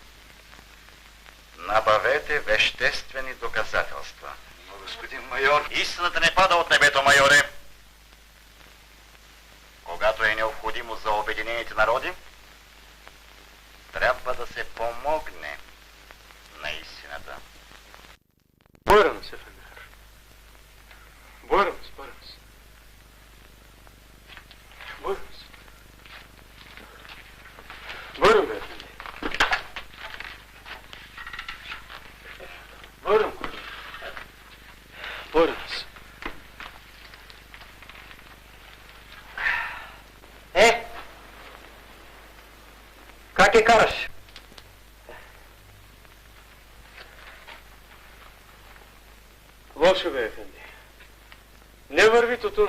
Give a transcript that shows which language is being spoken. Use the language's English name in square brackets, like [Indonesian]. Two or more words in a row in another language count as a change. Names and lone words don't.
[Bulgarian] Набавете веществени доказателства. Но, господин майор... Истината не пада от небето, майоре. Когато е необходимо за Обединените народи, трябва да се помогне на истината. [Turkish] Buyurunuz efendiler. Buyurunuz. Buyurun beyefendi. Buyurun. Buyurunuz. [Bulgarian] Как я караш? Лошо бе, ефенди. Не върви тутуна.